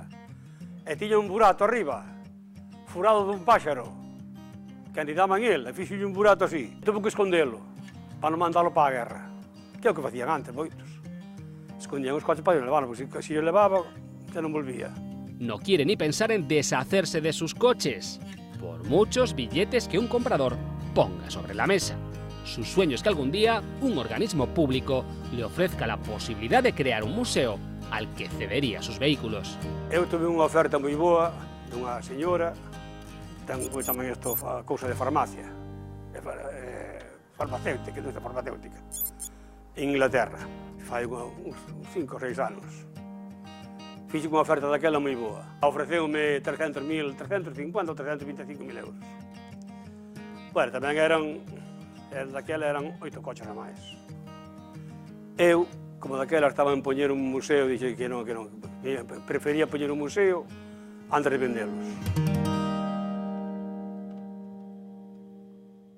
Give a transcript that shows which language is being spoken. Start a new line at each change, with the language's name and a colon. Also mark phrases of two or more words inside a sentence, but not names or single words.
Galician: E tiña un burato arriba, furado dun páxaro, que anidaban el, e fixo un burato así. Tuve que escondelo, para non mandalo para a guerra. Que é o que facían antes, moitos. Escondían os coches para levarlo, porque se yo levaba, ya non volvía.
Spanish: No quiere ni pensar en deshacerse de sus coches, por muchos billetes que un comprador ponga sobre la mesa. Su sueño es que algún día un organismo público le ofrezca la posibilidad de crear un museo al que cedería sus vehículos.
Galician: Eu tuve unha oferta moi boa dunha señora, ten tamén isto cousa de farmacia, farmacéutica, non é farmacéutica, en Inglaterra, fai uns 5 ou 6 anos. Fixe unha oferta daquela moi boa. Ofreceume 350 ou 325.000 euros. Bueno, tamén daquela eran 8 coches a máis. Eu, como daquela estaba en poñer un museo, dixei que non, prefería poñer un museo antes de venderlos.